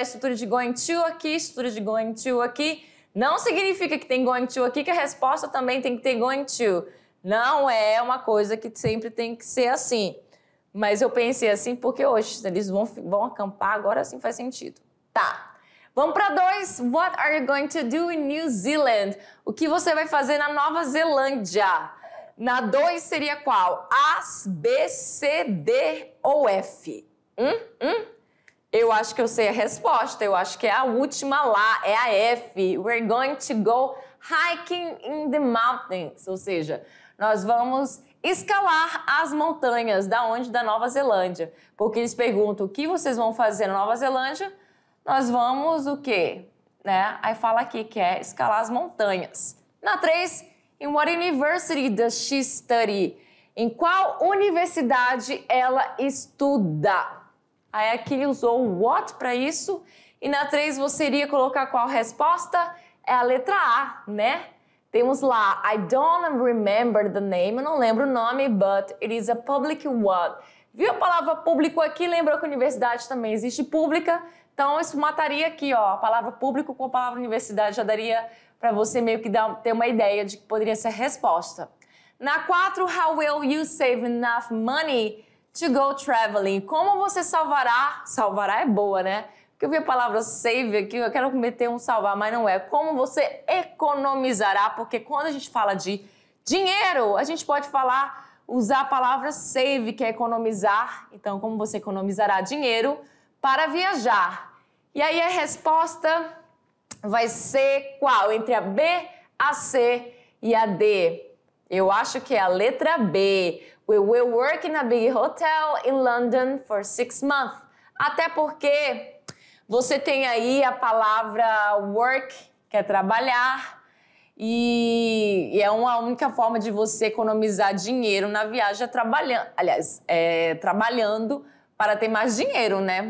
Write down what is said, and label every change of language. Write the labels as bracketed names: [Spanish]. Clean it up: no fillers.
[Portuguese] Estrutura de going to aqui, estrutura de going to aqui. Não significa que tem going to aqui que a resposta também tem que ter going to. Não é uma coisa que sempre tem que ser assim. Mas eu pensei assim porque hoje eles vão acampar, agora sim faz sentido. Tá. Vamos para 2. [English] What are you going to do in New Zealand? [Portuguese] O que você vai fazer na Nova Zelândia? Na 2 seria qual? A, B, C, D ou F? Eu acho que eu sei a resposta. Eu acho que é a última lá, é a F. [English] We're going to go hiking in the mountains. [Portuguese] Ou seja, nós vamos escalar as montanhas. Da onde? Da Nova Zelândia. Porque eles perguntam o que vocês vão fazer na Nova Zelândia. Nós vamos o quê? Né? Aí fala aqui que é escalar as montanhas. [English] Na 3, in what university does she study? [Portuguese] Em qual universidade ela estuda? Aí aqui usou o what para isso. E na 3 você iria colocar qual resposta? É a letra A, né? Temos lá, [English] I don't remember the name, [Portuguese] eu não lembro o nome, [English] but it is a public one. [Portuguese] Viu a palavra público aqui? Lembrou que universidade também existe pública, então isso mataria aqui, ó, a palavra público com a palavra universidade, já daria para você meio que ter uma ideia de que poderia ser a resposta. [English] Na 4, how will you save enough money to go traveling? [Portuguese] Como você salvará? Salvará é boa, né? Porque eu vi a palavra save aqui, eu quero meter um salvar, mas não é. Como você economizará? Porque quando a gente fala de dinheiro, a gente pode usar a palavra save, que é economizar. Então, como você economizará dinheiro para viajar? E aí a resposta vai ser qual? Entre a B, a C e a D. Eu acho que é a letra B. [English] We will work in a big hotel in London for 6 months. [Portuguese] Até porque você tem aí a palavra work, que é trabalhar, e é uma única forma de você economizar dinheiro na viagem é trabalhando. Aliás, trabalhando para ter mais dinheiro, né?